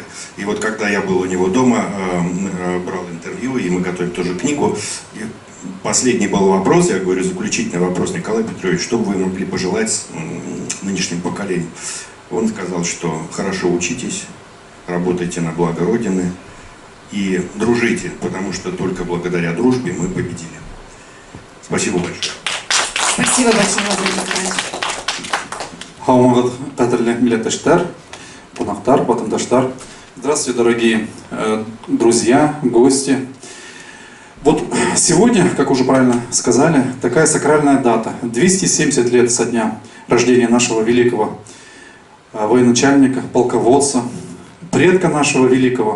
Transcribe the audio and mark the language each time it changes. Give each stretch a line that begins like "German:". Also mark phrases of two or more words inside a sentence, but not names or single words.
Russian: И вот когда я был у него дома, брал интервью, и мы готовили тоже книгу, последний был вопрос, я говорю, заключительный вопрос: Николай Петрович, что бы вы могли пожелать нынешнему поколению? Он сказал, что хорошо учитесь, работайте на благо Родины и дружите, потому что только благодаря дружбе мы победили. Спасибо большое. Спасибо большое, Владимир Николаевич.
Tatar: Хаумагат кадрлы милләттәшләр, кунаклар, ватандашлар.
Russian: Здравствуйте, дорогие друзья, гости. Вот сегодня, как уже правильно сказали, такая сакральная дата. 270 лет со дня рождения нашего великого военачальника, полководца, предка нашего великого.